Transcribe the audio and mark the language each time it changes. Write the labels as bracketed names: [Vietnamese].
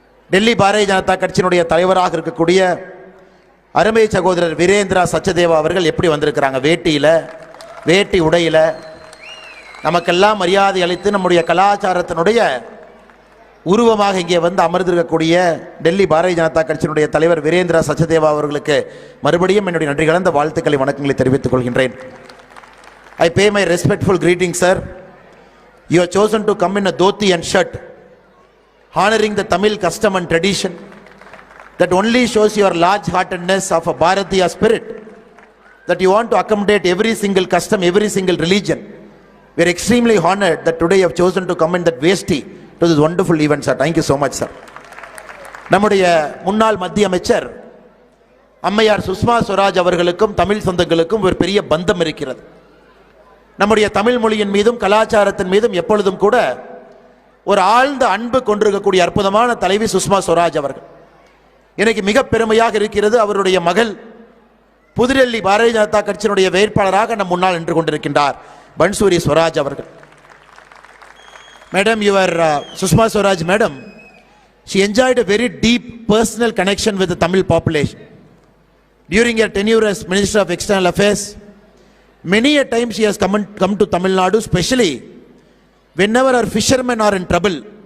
[Tamil] டெல்லி பாரதிய ஜனதா கட்சியினுடைய தலைவராக இருக்கக்கூடிய அருமை சகோதரர் வீரேந்திரா சச்தேவா அவர்கள் எப்படி வந்திருக்கிறாங்க, வேட்டி உடையில நமக்கெல்லாம் மரியாதை அளித்து நம்முடைய கலாச்சாரத்தினுடைய உருவமாக இங்கே வந்து அமர்ந்திருக்கக்கூடிய டெல்லி பாரதிய ஜனதா கட்சியினுடைய தலைவர் வீரேந்திரா சச்தேவா அவர்களுக்கு மறுபடியும் என்னுடைய நன்றி கலந்த வாழ்த்துக்களை, வணக்கங்களை தெரிவித்துக் கொள்கின்றேன். [English] I pay my respectful greetings, sir. You have chosen to come in a dhoti and shirt, honoring the Tamil custom and tradition that only shows your large-heartedness of a Bharatiya spirit. that you want to accommodate every single custom, every single religion. We are extremely honored that today you have chosen to come in that vesti to this wonderful event, sir. Thank you so much, sir. [Tamil] நம்முடைய முன்னாள் மத்திய அமைச்சர் அம்மையார் சுஷ்மா ஸ்வராஜ் அவர்களுக்கும் தமிழ் சொந்தங்களுக்கும் ஒரு பெரிய பந்தம் இருக்கிறது. நம்முடைய தமிழ் மொழியின் மீதும் கலாச்சாரத்தின் மீதும் எப்பொழுதும் கூட ஒரு ஆழ்ந்த அன்பு கொண்டிருக்கக்கூடிய அற்புதமான தலைவி சுஷ்மா ஸ்வராஜ் அவர்கள். எனக்கு மிக பெருமையாக இருக்கிறது, அவருடைய மகள் புதுடெல்லி பாரதிய ஜனதா கட்சியினுடைய வேட்பாளராக நம் முன்னால் நின்று கொண்டிருக்கின்றார் பன்சூரி ஸ்வராஜ் அவர்கள். [English] Madam, your Sushma Swaraj madam, she enjoyed a very deep personal connection with the Tamil population. During her tenure as Minister of External Affairs, many a time she has come to Tamil Nadu, especially whenever our fishermen are in trouble.